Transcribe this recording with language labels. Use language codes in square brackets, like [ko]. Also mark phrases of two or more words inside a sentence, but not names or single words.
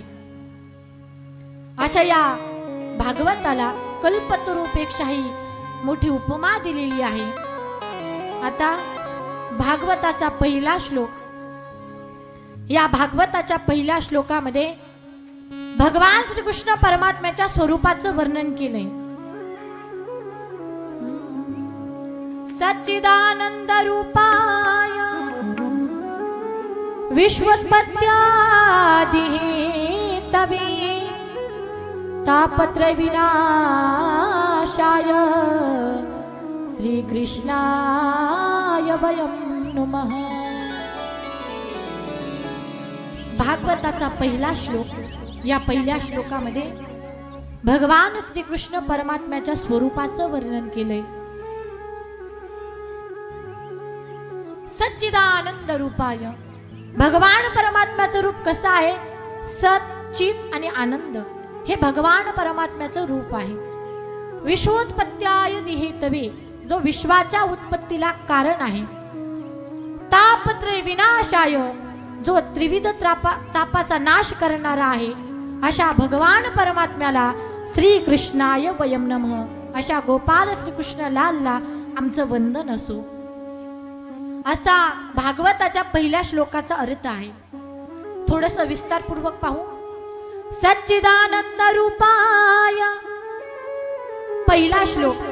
[mr] अशा या भागवताला कल्पतरूपेक्षाही मोठी उपमा दिलेली आहे. आता भागवताचा पहिला श्लोक, या भागवताच्या पहिल्या श्लोकामध्ये भगवान श्रीकृष्ण परमात्म्याच्या स्वरूपाचं वर्णन केलंय. [sa] सच्चिदानंद रूपाय विश्वोत्पत्त्यादि हेतवे तापत्रय विनाशाय श्रीकृष्णाय वयं नमः. [mr] भागवताचा पहिला श्लोक, या पहिल्या श्लोकामध्ये भगवान श्रीकृष्ण परमात्म्याच्या स्वरूपाचं वर्णन केलंय. [sa] सच्चिदानंद रूपाय, [mr] भगवान परमात्म्याचं रूप कसं आहे? सत, चित आणि आनंद हे भगवान परमात्म्याचं रूप आहे. [sa] विश्वोत्पत्त्याय हेतवे, [mr] जो विश्वाच्या उत्पत्तीला कारण आहे. [sa] तापत्रय विनाशाय, [mr] जो त्रिविध तापाचा नाश करणारा आहे. अशा भगवान परमात्म्याला [sa] श्रीकृष्णाय वयं नमः, [mr] अशा गोपाल श्रीकृष्ण लालला आमचं वंदन असो. असा भागवताच्या पहिल्या श्लोकाचा अर्थ आहे. थोडंसं विस्तारपूर्वक पाहू. [sa] सच्चिदानंद रूपाय, [mr] पहिला श्लोक.